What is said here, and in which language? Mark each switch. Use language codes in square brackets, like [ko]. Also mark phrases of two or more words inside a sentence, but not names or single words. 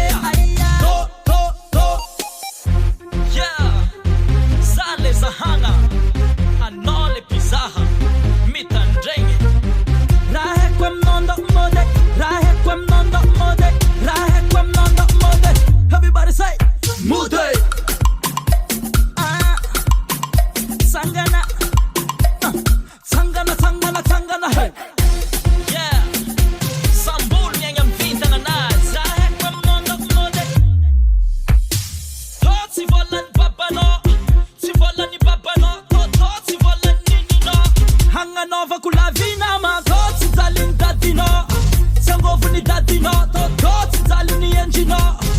[mg] yeah za le zahagna anao le pizaha mitandregny raha haiko aminao ndomode raha haiko aminao ndomode raha haiko aminao ndomode [en] everybody say [mg] mude sangana tsangana hey yeah sambol miagny amy vintagna anazy raha haiko aminao ndomode tô tsy volany babanao tsy volany babanao tô tsy volany nininao hagnanovako lavinama tô tsy jaly ny dadinao tsy angovony dadinao tô tsy jaly ny endrinao